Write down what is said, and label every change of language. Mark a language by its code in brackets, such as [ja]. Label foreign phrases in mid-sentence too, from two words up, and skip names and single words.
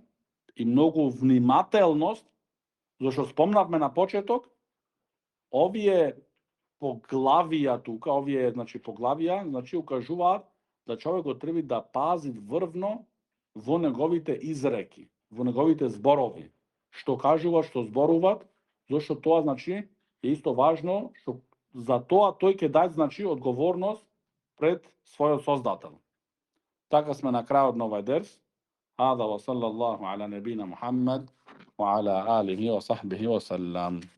[mk] и многу внимателност, зашто спомнавме на почеток, овие поглавија тука, значи укажуваат да човекот треба да пази врвно во неговите изреки, во неговите зборови, што кажува, што зборуваат, зашто тоа значи е исто важно, што за тоа тој ќе даде значи одговорност пред својот создател. Така сме на крајот на овој дерс. [ar] هذا وصلى الله على نبينا محمد وعلى آله وصحبه وسلم.